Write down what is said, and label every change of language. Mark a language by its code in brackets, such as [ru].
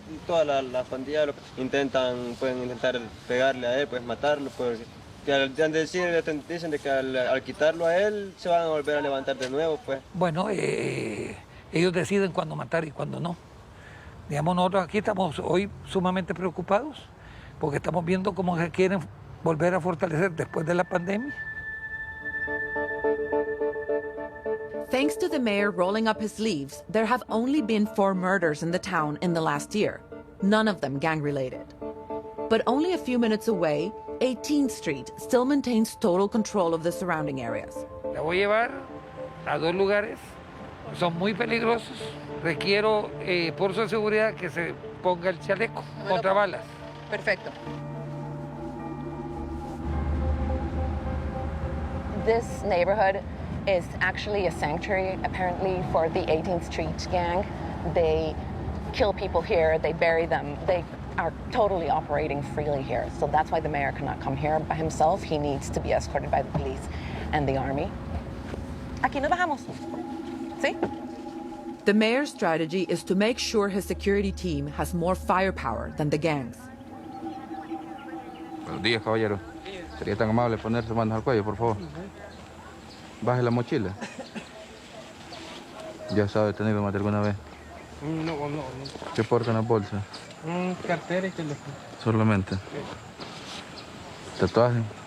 [es] Todas las pandillas pueden intentar pegarle a él, pues matarlo, porque dicen de que al quitarlo a él se van a volver a levantar de nuevo, pues. Bueno, ellos deciden cuándo matar y cuándo no. Digamos, nosotros aquí estamos hoy sumamente preocupados porque estamos viendo cómo se quieren volver a fortalecer después de la pandemia. [en] Thanks to the mayor rolling up his sleeves, there have only been 4 murders in the town in the last year, none of them gang-related. But only a few minutes away, 18th Street still maintains total control of the surrounding areas. [es] La voy a llevar a 2 lugares, son muy peligrosos. Requiero, por su seguridad, que se ponga el chaleco contra balas. Perfecto. [en] This neighborhood is actually a sanctuary, apparently, for the 18th Street gang. They kill people here, they bury them. They are totally operating freely here. So that's why the mayor cannot come here by himself. He needs to be escorted by the police and the army. [es] Aquí nos bajamos. ¿Sí? [en] The mayor's strategy is to make sure his security team has more firepower than the gangs. [es] Buenos días, caballero. Sería tan amable poner sus manos al cuello, por favor. Baje la mochila. ¿Ya sabe detenido más de alguna vez? No. ¿Qué portan las bolsas? Cartera y teléfono. Solamente. ¿Tatuaje?